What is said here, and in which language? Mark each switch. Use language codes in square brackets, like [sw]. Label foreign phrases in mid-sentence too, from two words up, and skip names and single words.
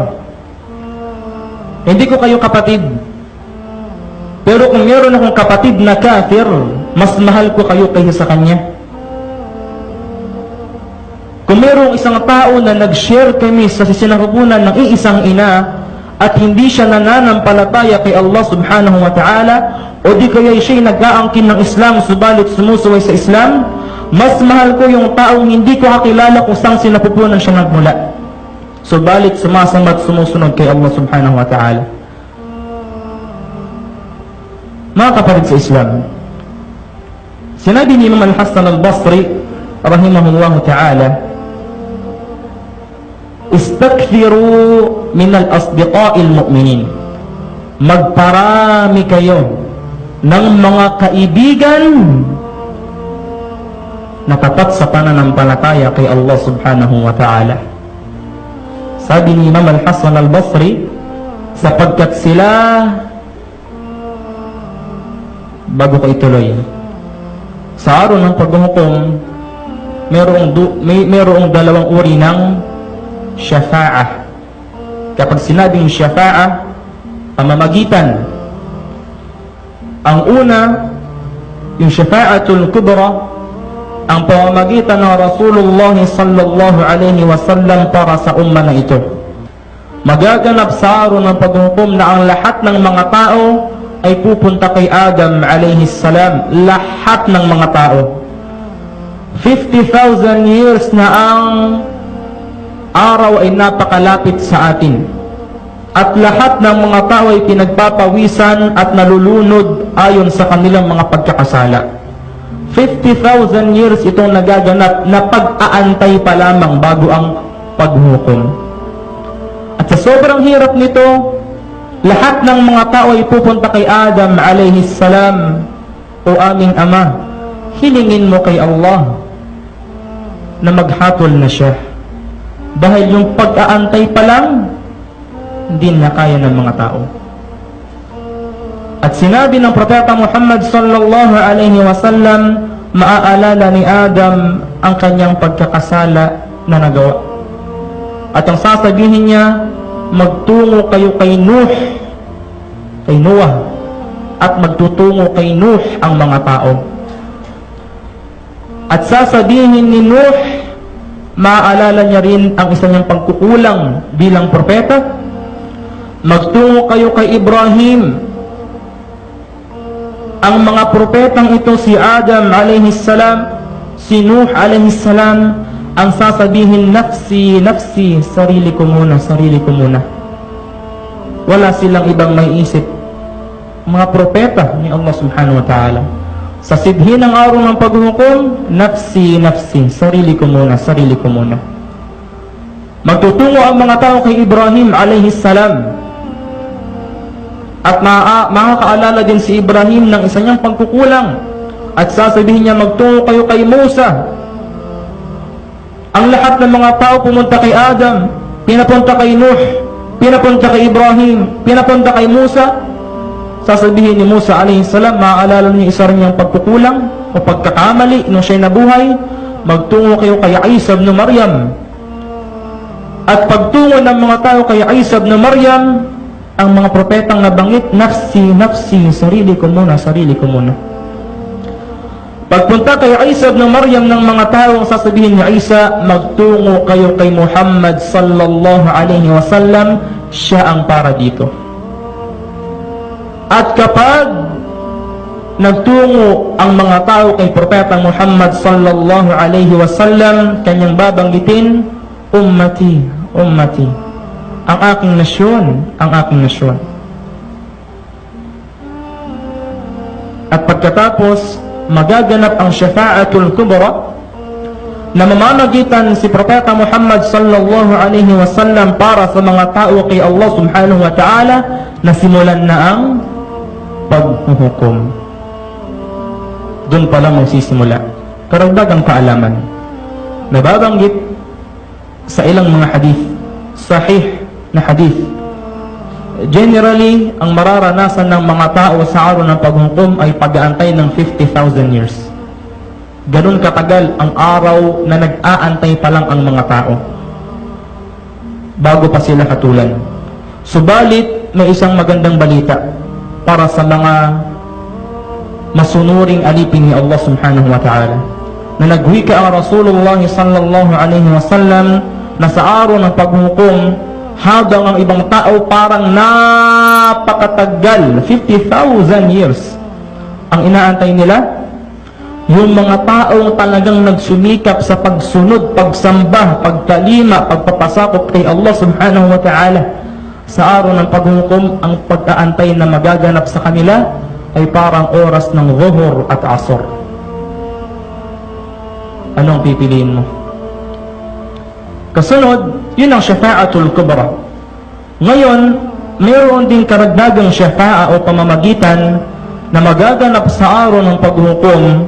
[tl] Hindi ko kayo kapatid, pero kung meron akong kapatid na kafir, mas mahal ko kayo kaysa sa kanya. Kung mayroong isang tao na nag-share kami sa sinapupunan ng iisang ina, at hindi siya nananampalataya kay Allah [ar] سبحانه وتعالى, [tl] o di kaya siya'y nag-aangkin ng Islam subalit sumusuway sa Islam, mas mahal ko yung taong hindi ko kakilala kung saan sinapupunan siya nagmula, subalit sumasamba at sumusunod kay Allah [ar] سبحانه وتعالى. [tl] Mga kapatid sa Islam, sinabi ni Imam Al-Hasan Al-Basri [ar] رحمه الله تعالى, استكثروا من الأصدقاء المؤمنين, [tl] magparami kayo ng mga kaibigan na tapat sa pananampalataya kay Allah [ar] سبحانه وتعالى. [tl] Sabi ni Imam Al-Hasan Al-Basri, sapagkat sila, bago ko ituloy, sa araw ng paghuhukom, mayroong dalawang uri ng syafa'ah. Kapag sinabing syafa'ah, pamamagitan. Ang una, yung [ar] الشفاعة الكبرى, [tl] ang pamamagitan ng Rasulullah [ar] صلى الله عليه وسلم [tl] para sa umma na ito. Magaganap sa araw ng paghukom na ang lahat ng mga tao ay pupunta kay Adam [ar] عليه السلام. [tl] Lahat ng mga tao. 50,000 years na ang araw ay napakalapit sa atin, at lahat ng mga tao ay pinagpapawisan at nalulunod ayon sa kanilang mga pagkakasala. 50,000 years itong nagaganap na pag-aantay pa lamang bago ang paghukom. At sa sobrang hirap nito, lahat ng mga tao ay pupunta kay Adam [ar] عليه السلام, [tl] o aming ama, hilingin mo kay Allah na maghatol na siya. Dahil yung pag-aantay pa lang, hindi na kaya ng mga tao. At sinabi ng Propeta Muhammad [ar] صلى الله عليه وسلم, [tl] maaalala ni Adam ang kanyang pagkakasala na nagawa. At ang sasabihin niya, magtungo kayo kay Noah, at magtutungo kay Nuh ang mga tao. At sasabihin ni Nuh, maaalala niya rin ang isa niyang pagkukulang bilang propeta. Magtungo kayo kay Ibrahim. Ang mga propetang ito, si Adam [ar] عليه السلام, [tl] si Nuh [ar] عليه السلام, [tl] ang sasabihin, [ar] نفسي، نفسي, [tl] sarili ko muna, sarili ko muna. Wala silang ibang maiisip. Mga propeta ni Allah [ar] سبحانه وتعالى. [tl] Sa sidhi ng araw ng paghukom, [ar] نفسي، نفسي, [tl] sarili ko muna, sarili ko muna. Magtutungo ang mga tao kay Ibrahim [ar] عليه السلام. [tl] At makakaalala din si Ibrahim ng isa niyang pagkukulang. At sasabihin niya, magtungo kayo kay Musa. Ang lahat ng mga tao pumunta kay Adam, pinapunta kay Nuh, pinapunta kay Ibrahim, pinapunta kay Musa. Sasabihin ni Musa [ar] عليه السلام, [tl] maaalala niya isa rin niyang pagkukulang o pagkakamali nung siya'y nabuhay. Magtungo kayo kay Isa ibn Maryam. At pagtungo ng mga tao kay Isa ibn Maryam, ang mga propetang nabanggit, [ar] نفسي، نفسي, [tl] sarili ko muna, sarili ko muna. Pagpunta kay Isa ibn Maryam ng mga tao, ang sasabihin ni Isa, magtungo kayo kay Muhammad [ar] صلى الله عليه وسلم, [tl] siya ang para dito. At kapag nagtungo ang mga tao kay Propeta Muhammad [ar] صلى الله عليه وسلم, [tl] kanyang babanggitin, [ar] أمتي، أمتي, [tl] ang aking nasyon, ang aking nasyon. At pagkatapos, magaganap ang [ar] الشفاعة الكبرى [tl] na mamamagitan si Propeta Muhammad [ar] صلى الله عليه وسلم [tl] para sa mga tao kay Allah [ar] سبحانه وتعالى, [tl] na simulan na ang paghuhukom. Doon pa lang magsisimula. Karagdagang kaalaman, nababanggit sa ilang mga hadith, sahih na hadith. Generally, ang mararanasan ng mga tao sa araw ng paghukom ay pag-aantay ng 50,000 years. Ganun katagal ang araw na nag-aantay pa lang ang mga tao bago pa sila hatulan. Subalit, may isang magandang balita para sa mga masunuring alipin ni Allah [ar] سبحانه وتعالى, [tl] na nagwika ang Rasulullah [ar] صلى الله عليه وسلم [tl] na sa araw ng paghukom, habang ang ibang tao parang napakatagal, 50,000 years ang inaantay nila. Yung mga taong talagang nagsumikap sa pagsunod, pagsamba, pagkalima, pagpapasakop kay Allah [ar] سبحانه وتعالى, [tl] sa araw ng paghukom, ang pag-aantay na magaganap sa kanila ay parang oras ng zuhur at asr. Anong pipiliin mo? Kasunod, yun ang [ar] الشفاعة الكبرى. [tl] Ngayon, mayroon din karagdagang syafa'a o pamamagitan na magaganap sa araw ng paghukom,